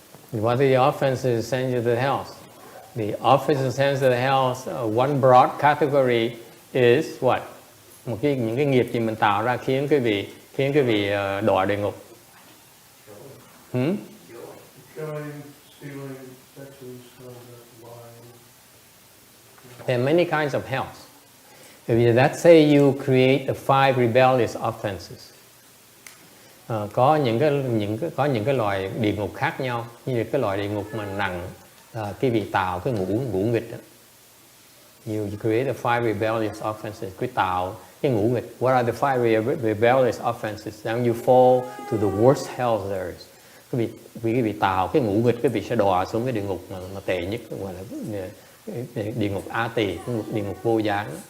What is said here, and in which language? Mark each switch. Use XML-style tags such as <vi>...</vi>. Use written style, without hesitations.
<en>What are the offenses send you to hell? The offenses send you to hell. One broad category is what?</en> <vi>Những cái nghiệp gì mình tạo ra khiến quý vị đọa địa ngục.</vi> <en>Killing, stealing, sexual misconduct, lying. There are many kinds of hells. Let's say you create the 5 rebellious offenses.</en> <vi>Có những cái loại địa ngục khác nhau, như cái loại địa ngục mà nặng cái vị tạo cái ngũ nghịch đó.</vi> <en>You create the 5 rebellious offenses.</en> <vi>Quý tạo cái ngũ nghịch.</vi> <en>What are the 5 rebellious offenses? Then you fall to the worst hell there is.</en> <vi>Quý vị tạo cái ngũ nghịch, quý vị sẽ đọa xuống cái địa ngục mà tệ nhất, gọi là địa ngục A Tỳ, địa ngục vô gián.</vi>